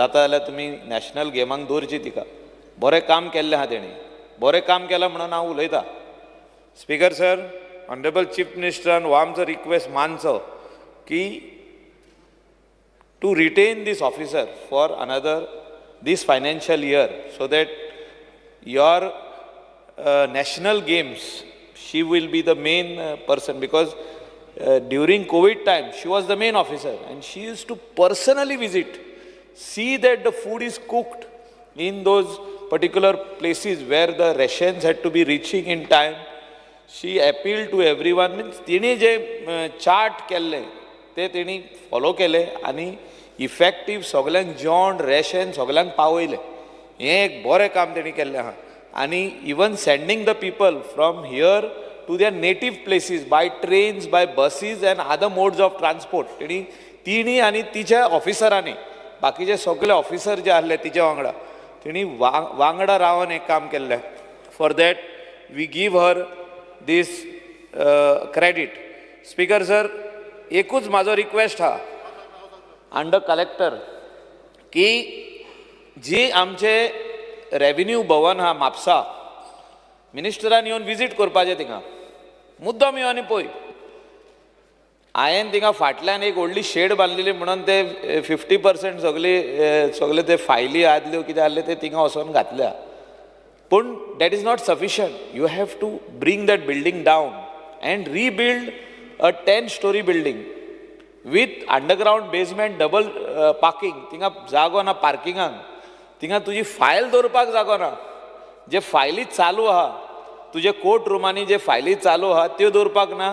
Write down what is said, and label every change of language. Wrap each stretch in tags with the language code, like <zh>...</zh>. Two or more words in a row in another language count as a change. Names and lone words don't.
<kok>जाता जाल्यार तुमी नॅशनल गेमांक दवरची तिका. बरें काम केल्लें आहा तेणी. बरें काम केलां म्हणून हांव उलयतां.</kok> <en>Speaker sir, honourable Chief Ministeran</en> <kok>हो आमचो रिक्वेस्ट मानचो की</kok> <en>to retain this officer for another this financial year so that your national games she will be the main person because during COVID time she was the main officer and she used to personally visit, see that the food is cooked in those particular places where the rations had to be reaching in time. She appealed to everyone.</en> <kok>Means तिणी जे चार्ट केल्ले ते तिणी फॉलो केले आनी इफेक्टीव सगळ्यांक जेवण रेशन सगळ्यांक पावयले. हें एक बरें काम तेणी केल्लें आहा.</kok> <en>आणि even sending the people from here to their native places by trains, by buses and other modes of transport.</en> <kok>तिणी आणि तिच्या ऑफिसरांनी बाकीचे सगळे ऑफिसर जे आसले तिच्या वांगडा तिणी वांगडा रावन एक काम केल्लें.</kok> <en>for that we give her this credit. Speaker sir,</en> <kok>एकूच म्हाजो रिक्वेस्ट आहा</kok> <en>under collector</en> <kok>की जी आमचे रेव्हेन्यू भवन हा म्हापसा मिनिस्टरान येवन विजीट करपाचें थिंगा मुद्दम यो आनी पळय. हांवें थिंगा फाटल्यान एक व्हडली शेड बांदलेली म्हणून ते 50% सगळे ते फायली आदल्यो कितें आहले ते थिंगा वचोन घातल्या.</kok> <en>पूण that is not sufficient. You have to bring that building down and rebuild a 10 story building with underground basement double parking.</en> <kok>थिंगा जागो ना पार्किंगाक. थिंगा तुजी फायल दवरपाक जागो ना. जे फायली चालू आहा तुजे कोर्ट रुमांनी जे फायली चालू आहा त्यो दवरपाक ना.</kok>